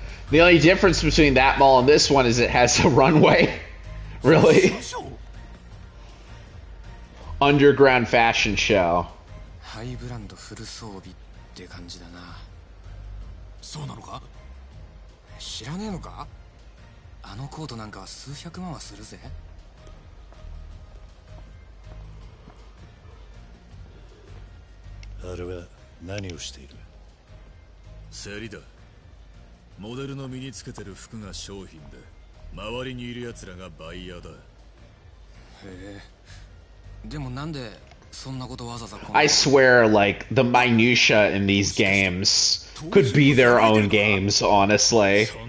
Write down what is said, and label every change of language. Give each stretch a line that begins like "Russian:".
English: The only difference between that mall and this one is it has a runway. Really? Underground fashion show.
Japanese: ハイブランドフル装備って感じだな。そうなのか？知らねえのか？あのコートなんかは数百万はするぜ。あれは何をしている？競りだ。モデルの身につけてる服が商品で、周りにいる奴らがバイヤーだ。へえ。でもなんでそんなことわざわざこんな。
English: I swear, like, the minutia in these games could be their own games, honestly.